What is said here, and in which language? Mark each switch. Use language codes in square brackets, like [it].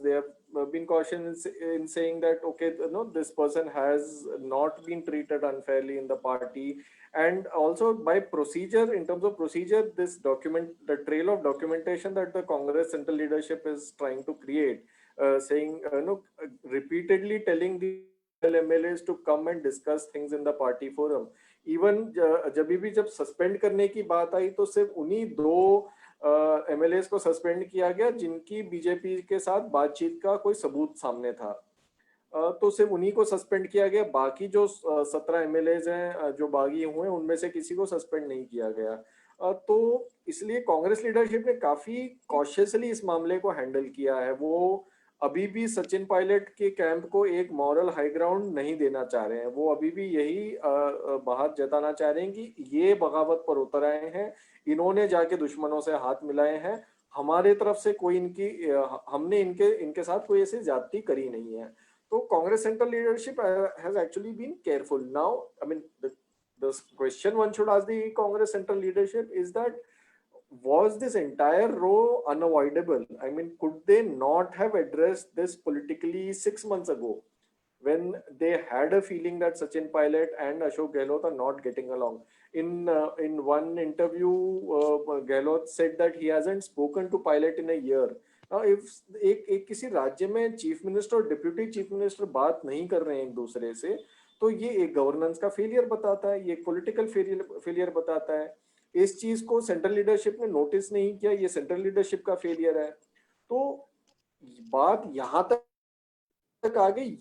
[en] They have been cautious in saying that okay, this person has not been treated unfairly in the party. And also by procedure, in terms of procedure, this document, the trail of documentation that the Congress central leadership is trying to create, saying, repeatedly telling the MLAs to come and discuss things in the party forum. [hi] Even जब suspend करने की बात आई तो सिर्फ उन्हीं दो MLAs को suspend किया गया जिनकी बीजेपी के साथ बातचीत का कोई सबूत सामने था, तो सिर्फ उन्हीं को सस्पेंड किया गया। बाकी जो 17 MLAs हैं जो बागी हुए हैं उनमें से किसी को सस्पेंड नहीं किया गया। तो इसलिए कांग्रेस लीडरशिप ने काफी कॉशियसली इस मामले को हैंडल किया है। वो अभी भी सचिन पायलट के कैंप को एक मॉरल हाई ग्राउंड नहीं देना चाह रहे हैं। वो अभी भी यही बात जताना चाह रहे हैं कि ये बगावत पर उतर आए हैं, इन्होंने जाके दुश्मनों से हाथ मिलाए हैं, हमारे तरफ से कोई हमने इनके साथ कोई ऐसी ज्यादती करी नहीं है। [en] So Congress central leadership has actually been careful. Now, I mean, the question one should ask the Congress central leadership is that was this entire row unavoidable? I mean, could they not have addressed this politically 6 months ago when they had a feeling that Sachin Pilot and Ashok Gehlot are not getting along? In one interview, Gehlot said that he hasn't spoken to Pilot in a year. [hi] If एक किसी राज्य में chief minister और deputy chief minister बात नहीं कर रहे हैं एक दूसरे से, तो ये एक गवर्नेंस का फेलियर बताता है, ये पॉलिटिकल फेलियर बताता है। इस चीज को सेंट्रल लीडरशिप ने नोटिस नहीं किया, ये सेंट्रल लीडरशिप का फेलियर है। तो बात यहाँ तक आ गई।